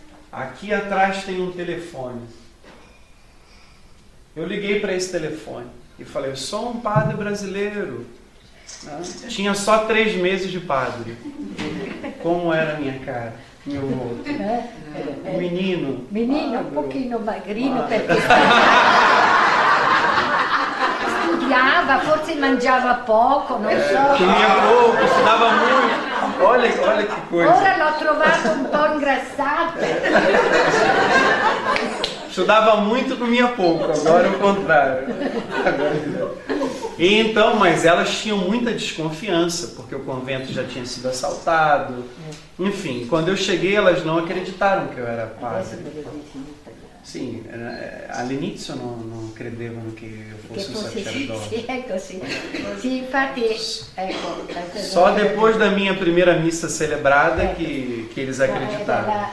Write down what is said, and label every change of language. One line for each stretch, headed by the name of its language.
Portuguese: Aqui atrás tem um telefone. Eu liguei para esse telefone e falei, eu sou um padre brasileiro. Tinha só 3 meses de padre. Como era a minha cara, meu rosto. Um menino.
Italian: Menino, un pochino magrino perché studiava, forse mangiava poco, non so.
Portuguese: Comia pouco, estudava muito. Olha que coisa.
Italian: Ora l'ho trovato un po' ingrassato.
Portuguese: Estudava muito, comia pouco. Agora é o contrário. E então, mas elas tinham muita desconfiança, porque o convento já tinha sido assaltado. Enfim, quando eu cheguei, elas não acreditaram que eu era padre.
Italian: Sim, all'inizio non credevano che io fossi un sacerdote. Sì, è così. Sì, infatti, ecco.
Portuguese: Só depois da minha primeira missa celebrada que eles acreditaram.